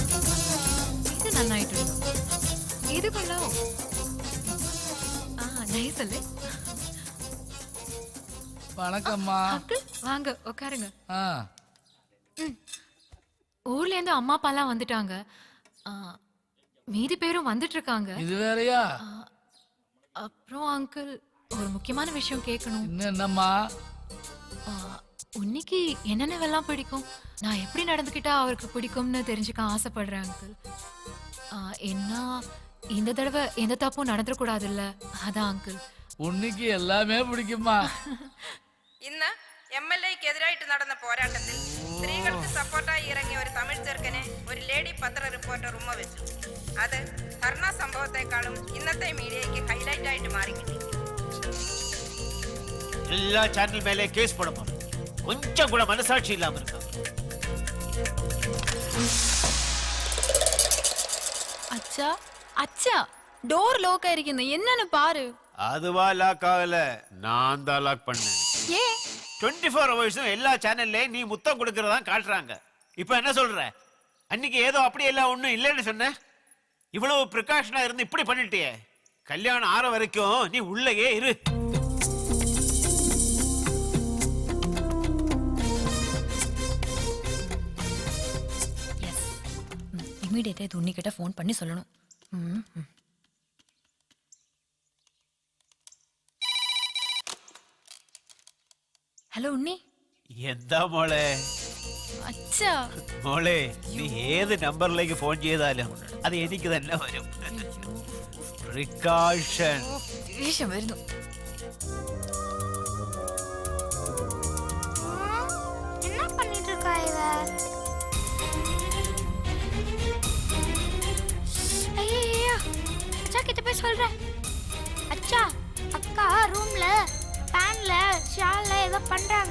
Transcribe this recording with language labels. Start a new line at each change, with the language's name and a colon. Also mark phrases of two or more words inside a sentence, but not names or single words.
Malayalam: ഇത് നന്നായിട്ടുണ്ട്. ഇത് കൊള്ളാവോ? ആ നൈസ് അല്ലേ?
Tamil: வணக்கம்மா. அங்கிள் வாங்க உட்காருங்க. ஆ ஊர்ல இருந்து அம்மா அப்பாலாம் வந்துட்டாங்க. மீதி பேரும் வந்துட்டு இருக்காங்க. இது வேறயா? அப்புறம் அங்கிள் ஒரு முக்கியமான விஷயம் கேட்கணும். என்னம்மா? உன்னிக்கு என்னென்னவெல்லாம் பிடிக்கும், நான் எப்படி நடந்துக்கிட்டா அவருக்கு பிடிக்கும்னு தெரிஞ்சுக்க ஆசைப்படுறேன் அங்கிள். என்ன இந்த தடவை எந்த தப்பும் நடந்துடக்கூடாதுல்ல, அதான் அங்கிள். உன்னிக்கு எல்லாமே பிடிக்குமா?
Malayalam: ഇന്ന് MLA-ക്ക് എതിരായിട്ട് നടന്ന പോരാട്ടത്തിൽ സ്ത്രീകൾക്ക് സപ്പോർട്ടായി ഇറങ്ങിയ ഒരു തമിഴ് ചെറുക്കനെ ഒരു ലേഡി പത്ര റിപ്പോർട്ടർ ഉമ്മ വെച്ചു. അത് ധർണ സംഭവത്തെക്കാളും ഇന്നത്തെ മീഡിയയ്ക്ക് ഹൈലൈറ്റ് ആയിട്ട് മാറിക്കിട്ടി.
Tamil: எல்லா சேனல் மேலே கேஸ் போட போறோம். கொஞ்சம் கூட மனசாட்சி இல்லாம இருக்காங்க. அச்சா அச்சா டோர் லாக் ஆயிருக்குன்னு என்னன்னு பாரு. அதுவா லாக் ஆகல, நான் தான் லாக் பண்ணேன். ஏ 24 ஹவர்ஸும் எல்லா சேனல்லையும் நீ முத்தம் கொடுக்கறதா காட்டுறாங்க. இப்போ என்ன சொல்ற? அன்னைக்கு ஏதோ அப்படி எல்லாம் ஒண்ணும் இல்லைன்னு சொன்ன. இவ்வளவு பிரிகாஷனா இருந்து இப்படி பண்ணிட்டியே. கல்யாணம் ஆற வரைக்கும் நீ உள்ளேயே இரு. இமிடியேட்டா இது உன்னிக்கிட்ட ஃபோன் பண்ணி சொல்லணும்.
Malayalam: ഹലോ ഉണ്ണി. എന്താ മോളെ? അച്ഛാ മോളെ, നീ ഏത് നമ്പറിലേക്ക് ഫോൺ ചെയ്താലും അത് എനിക്ക് തന്നെ വരും. പ്രിക്കോഷൻ. ദേഷ്യം വരുന്നു.
Tamil: என்ன பண்ணிட்டு இருக்கா இவ? ஐயோ, அச்சா கிட்ட போய் சொல்றேன். அச்சா, அக்கா ரூம்ல ஃபேன்ல ஷால்ல ஏதோ பண்றாங்க.